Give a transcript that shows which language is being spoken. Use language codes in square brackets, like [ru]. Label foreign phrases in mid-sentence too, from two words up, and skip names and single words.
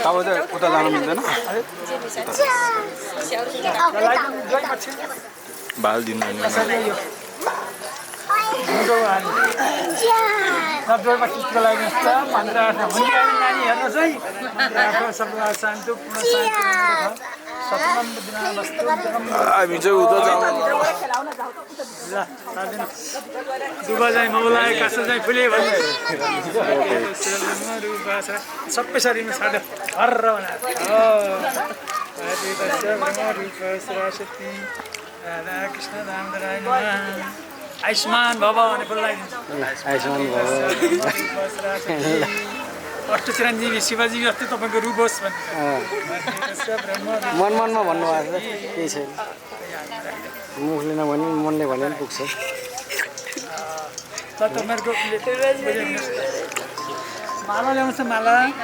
[ne] उता जानु मिल्दैन बाल दिनु हामी चाहिँ उता जानु दुबा चाहिँ मौलाए कासा चाहिँ फुले भने सबै शरीरमा छाड्यो हर्र सरस्वती राधा कृष्ण रामराय आयुष्मान भव भने बोलाइदिन्छ अष्ट चिरञ्जीवी शिवजी जस्तै तपाईँको रूप होस् मनमा भन्नुभएको छ केही छैन मुखले नभने मनले भने पनि पुग्छ तपाईँहरूको माला ल्याउँछ माला